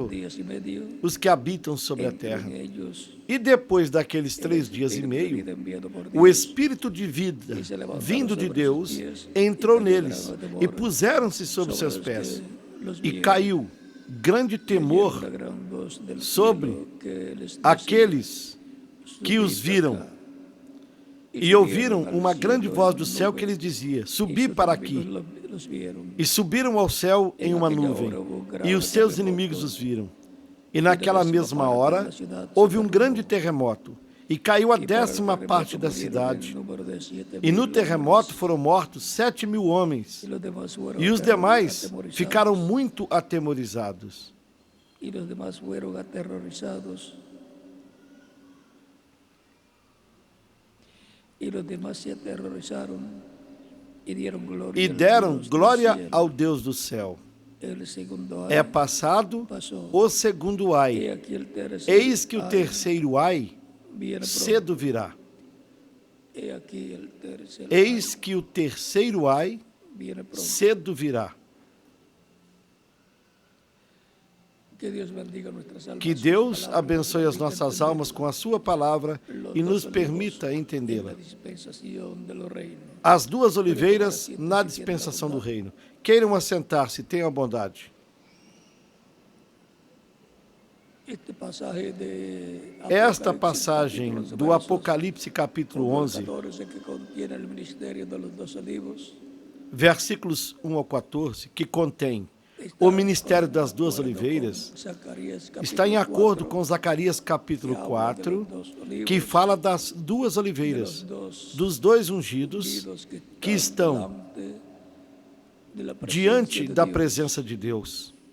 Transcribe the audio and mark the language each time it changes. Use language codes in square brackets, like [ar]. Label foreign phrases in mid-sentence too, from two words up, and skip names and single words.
[es] 3 días y medio, [pt] os que habitam sobre a terra. [es] en ellos [pt] E depois daqueles 3 dias e [es] Espíritu de [pt] meio, [es] vida enviado por [pt] o [es] Dios, [pt] Espírito de vida vindo de Deus entrou neles e puseram-se sobre seus pés. E caiu grande temor [es] una gran voz del [pt] sobre [es] cielo que les decía, [pt] aqueles que os [es] "Subid [pt] viram. [es] acá". [pt] E ouviram uma grande voz do céu que lhes dizia: subi para aqui. E subiram ao céu em uma nuvem, e os seus inimigos os viram. E naquela mesma hora houve um grande terremoto, e caiu a 10ª parte da cidade. E no terremoto foram mortos 7.000 homens, e os demais ficaram muito atemorizados. [es] Y los demás fueron aterrorizados. Y los demás se aterrorizaron y dieron gloria, [pt] E [es] al [pt] deram [es] Dios del [pt] glória [es] cielo. [pt] ao Deus do céu. [es] El segundo ay, [pt] É passado passou. o segundo [es] He [pt] ai. [es] aquí el tercer [pt] Eis que o [es] ay [pt] terceiro ai [es] viene pronto. [pt] cedo virá. [es] He aquí el tercer [pt] Eis que o terceiro ai [es] ay viene pronto. [pt] cedo virá. [es] Que Dios bendiga nuestras almas. [pt] Que [es] sus [pt] Deus [es] palabras, [pt] abençoe as [es] nos [pt] nossas [es] permita [pt] almas com a sua palavra [es] los [pt] e nos [es] dos olivos [pt] permita [es] en [pt] entendê-la. [es] la dispensación de los reinos. [pt] As duas oliveiras na dispensação do reino. Queiram assentar-se, tenham a bondade. [es] Este pasaje de [pt] Esta [es] Apocalipsis, [pt] passagem [es] capítulo 11, [pt] do [es] versos [pt] Apocalipse capítulo 11, [es] 14, que contiene el ministerio de los dos olivos, [pt] versículos 1 ao 14, que contém o ministério das duas oliveiras, está em acordo com Zacarias capítulo 4, que fala das duas oliveiras, dos dois ungidos que estão diante da presença de Deus.